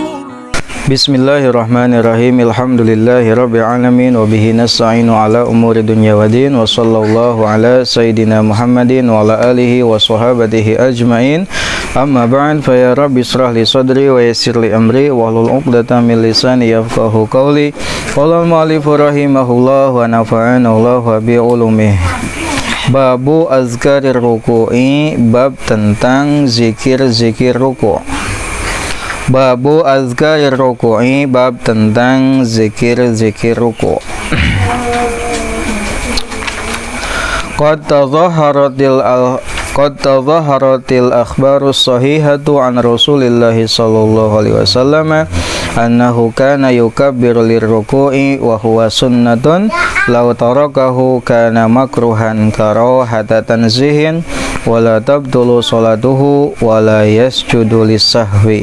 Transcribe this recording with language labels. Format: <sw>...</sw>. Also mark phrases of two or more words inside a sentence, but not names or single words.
<ar>بسم الله الرحمن الرحيم. الحمد لله رب العالمين وبه نستعين على أمور الدنيا والدين وصلى الله على سيدنا محمد وعلى آله وصحابته أجمعين. أما بعد، فيا رب اشرح لي صدري ويسر لي أمري واحلل عقدة من لساني يفقهوا قولي. قال المؤلف رحمه الله ونفعنا الله بعلومه. باب أذكار الركوع,</ar> <id>bab tentang zikir-zikir ruku'.</id> <ar>باب أذكار الركوع,</ar> <id>bab tentang zikir-zikir ruku'.</id> <ar>قد تظاهرت الأخبار الصحيحة عن رسول الله صلى الله عليه وسلم أنه كان يكبر للركوع وهو سنة لو تركه كان مكروها كراهة تنزيه ولا تبطل صلاته ولا يسجد للسهو.</ar>